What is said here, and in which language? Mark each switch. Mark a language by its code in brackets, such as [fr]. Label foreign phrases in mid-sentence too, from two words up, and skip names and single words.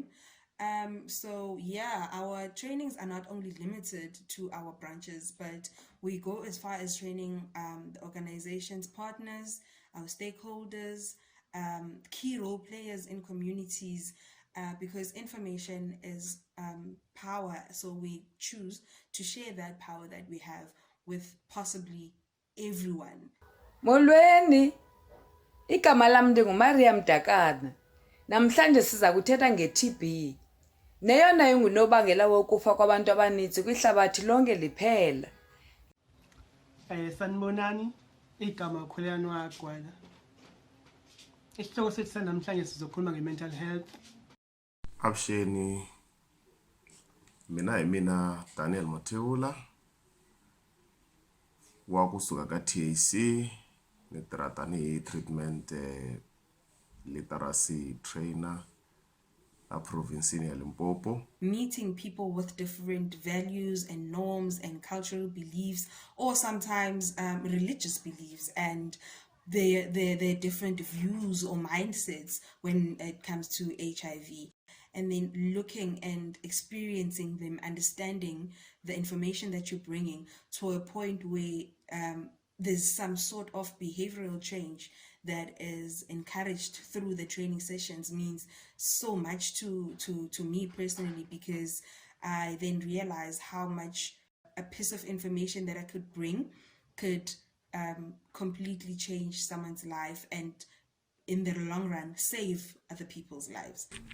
[en] So yeah, our trainings are not only limited to our branches, but we go as far as training the organization's partners, our stakeholders, key role players in communities, because information is power. So we choose to share that power that we have with possibly everyone. [xh] Molweni, igama lam ndinguMariam Dakana. Namhlanje siza kuthetha nge-TB. Neyona ingunobangela wokufa kwabantu abaninzi kwihlabathi lonke liphela. [zu] Sanibonani, igama Khulelani Wagwala. Isihloko sethu sanamhlanje sizokhuluma nge- [en] mental health. [ts] Avuxeni, mina Daniel Motheula wa kusuka ka TAC, ni tirha tanihi [en] treatment literacy trainer [ts] a provinsini ya Limpopo. [en] Meeting people with different values and norms and cultural beliefs, or sometimes religious beliefs, and their different views or mindsets when it comes to HIV. And then looking and experiencing them, understanding the information that you're bringing to a point where there's some sort of behavioral change that is encouraged through the training sessions means so much to me personally, because I then realize how much a piece of information that I could bring could completely change someone's life and in the long run save other people's lives.